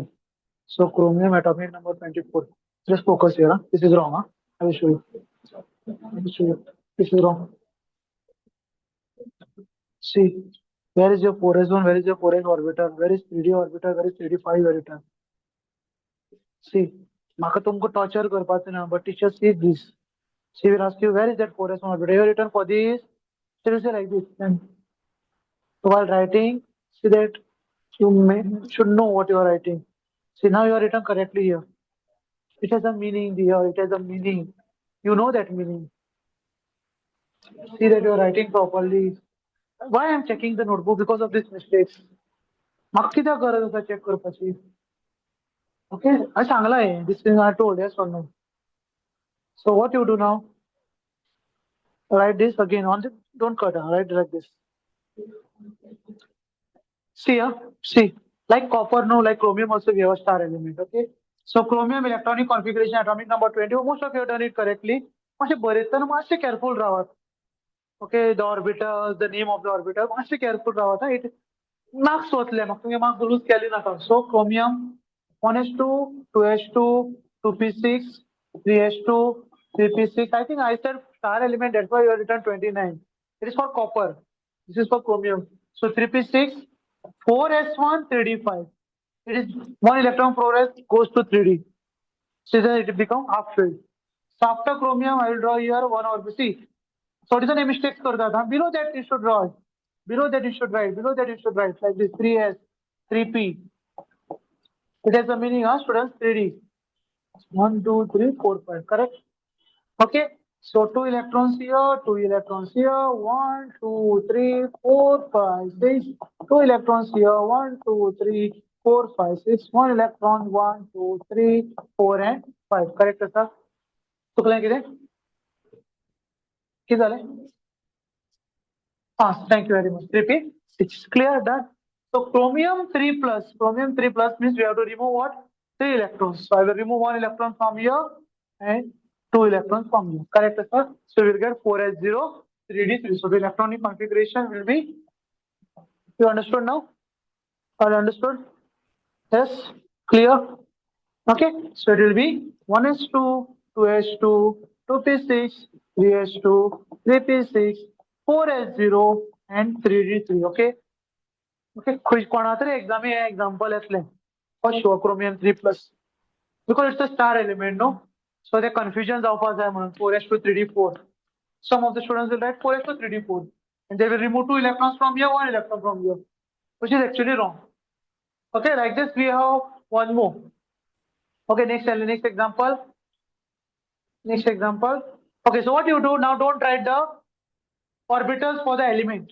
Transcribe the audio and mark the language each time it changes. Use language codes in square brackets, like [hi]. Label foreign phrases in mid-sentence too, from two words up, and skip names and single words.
[en] So chromium atomic number 24. Just focus here. Huh? This is wrong. Huh? I will show you. I will show you. This is wrong. See, where is your 4s1? Where is your 4s orbital? Where is 3D orbital? Where is 3d5 orbital? See, [kok] म्हाका तुमको torture करपाचें ना, [en] but teacher see this. She will ask you, where is that 4s1 orbital? You have written for this. She will say like this. Then while writing, see that should know what you are writing. See, now you are written correctly here. It has a meaning here. It has a meaning. You know that meaning. See that you are writing properly. Why I am checking the notebook? Because of these mistakes. [kok] म्हाका कित्याक गरज आसा चेक करपाची? [en] Okay, I सांगलां this thing I told, yes or no? So what you do now? Write this again on the, don't cut, write like this. See, see, like copper, no, like chromium also we have a star element, okay? So chromium electronic configuration atomic number 20, most of you have done it correctly. [kok] मातशें बरयतना मातशें careful रावात. [en] Okay, the orbitals, the name of the orbital, [kok] मातशें careful रावात. [en] It marks [kok] वतले, म्हाका तुमगे marks lose केली नाका. [en] So chromium 1s2, 2s2, 2p6, 3s2, 3p6. I think I said star element, that's why you have written 29. It is for copper. This is for chromium. So 3p6, 4s1, 3d5. It is one electron progress goes to 3d. So then it become half filled. So after chromium, I will draw here one orbital. See, so it is a mistake [hi] करता था. [en] Below that you should draw. Below that you should write. Below that you should write like this 3s, 3p. It has a meaning, students, 3d. 1, 2, 3, 4, 5. Correct? Okay. So 2 electrons here, 2 electrons here, 1, 2, 3, 4, 5, 6. 2 electrons here, 1, 2, 3, 4, 5, 6. 1 electron, 1, 2, 3, 4, and 5. Correct, sir? [kok] चुकलें कितें? कितें जालें? [en] Thank you very much. 3p, 6. Clear, done. So chromium 3+ means we have to remove what? 3 electrons. So I will remove 1 electron from here and 2 electrons from here. Correct, sir? So we will get 4s0, 3d3. So the electronic configuration will be, you understood now? All understood? Yes? Clear? Okay, so it will be 1s2, 2s2, 2p6, 3s2, 3p6, 4s0, and 3d3. Okay? [kok] Okay, कोणातरी exam हे example येतलें. [en] For sure, chromium 3+. Because it's a star element, no? So the confusion [kok] जावपा जाय म्हणून 4s2, 3d4. [en] Some of the students will write 4s2, 3d4. And they will remove 2 electrons from here, 1 electron from here. Which is actually wrong. Okay, like this we have one more. Okay, next example. Next example. Okay, so what you do now, don't write the orbitals for the element.